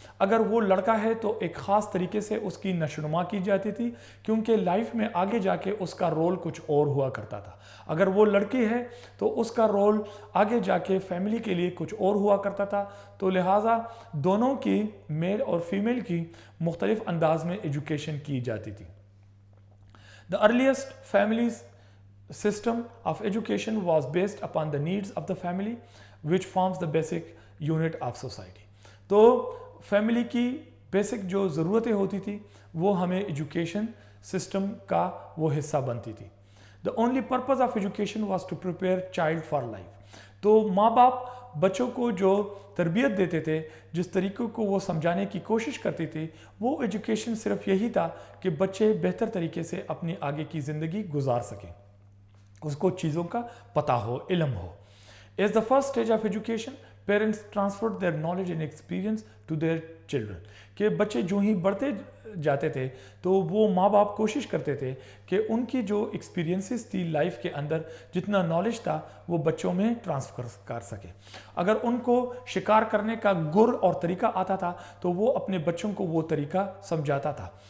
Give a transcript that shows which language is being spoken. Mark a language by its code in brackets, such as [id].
[ur] اگر وہ لڑکا ہے تو ایک خاص طریقے سے اس کی نشوونما کی جاتی تھی، کیونکہ لائف میں آگے جا کے اس کا رول کچھ اور ہوا کرتا تھا. اگر وہ لڑکی ہے تو اس کا رول آگے جا کے فیملی کے لیے کچھ اور ہوا کرتا تھا. تو لہٰذا دونوں کی، میل اور فیمیل کی، مختلف انداز میں ایجوکیشن کی جاتی تھی. [en] The earliest family's system of education was based upon the needs of the family, which forms the basic unit of society. [ur] تو فیملی کی بیسک جو ضرورتیں ہوتی تھی وہ ہمیں ایجوکیشن سسٹم کا وہ حصہ بنتی تھی. [en] The only purpose of education was to prepare child for life. [ur] تو ماں باپ بچوں کو جو تربیت دیتے تھے، جس طریقے کو وہ سمجھانے کی کوشش کرتی تھی، وہ ایجوکیشن صرف یہی تھا کہ بچے بہتر طریقے سے اپنی آگے کی زندگی گزار سکیں، اس کو چیزوں کا پتہ ہو، علم ہو. [en] As the first stage of education, parents transferred their knowledge and experience to their children. [ur] کہ بچے جو ہی بڑھتے جاتے تھے تو وہ ماں باپ کوشش کرتے تھے کہ ان کی جو ایکسپیرینسز تھی لائف کے اندر، جتنا نالج تھا وہ بچوں میں ٹرانسفر کر سکے. اگر ان کو شکار کرنے کا گر اور طریقہ آتا تھا تو وہ اپنے بچوں کو وہ طریقہ سمجھاتا تھا.